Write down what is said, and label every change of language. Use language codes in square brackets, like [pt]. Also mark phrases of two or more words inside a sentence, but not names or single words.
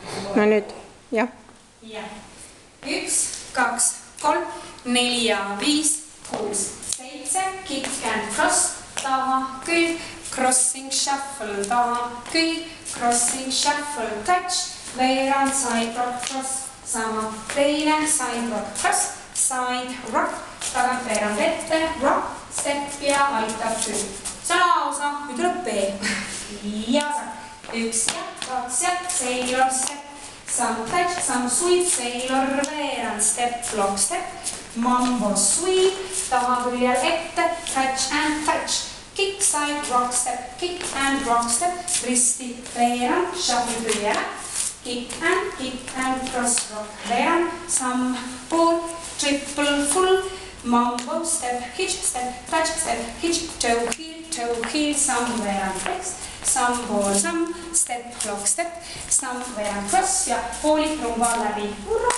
[et] no nüüd, jah. Ja. 1, 2, 3, 4 ja 5, 6, 7, [en] kick and cross, [et] taha, külg, [en] crossing, shuffle, [et] taha, külg, [en] crossing, shuffle, touch, veerand, side rock, cross, [et] sama, teine, [en] side rock, cross, side rock, [et] tagant veerand ette, [en] rock, step [et] ja aitab külg. Salaosa, nüüd tuleb B. Ja saab. 1 ja 2 ja, [en] sailor, step. Some touch, some sweep, sailor, veerand, step, block, step, mambo, sweep, [et] taha küljel ette, [en] touch and touch, kick, side, rock, step, kick and rock, step, [et] risti, veerand, shuffle küljele, [en] kick and cross, rock, veerand, some, pool, triple, full, mambo, step, hitch, touch, toe heel, some, veerand, text, some ball, some, step, block, step, some veerand cross [et] ja poolik rumba läbi.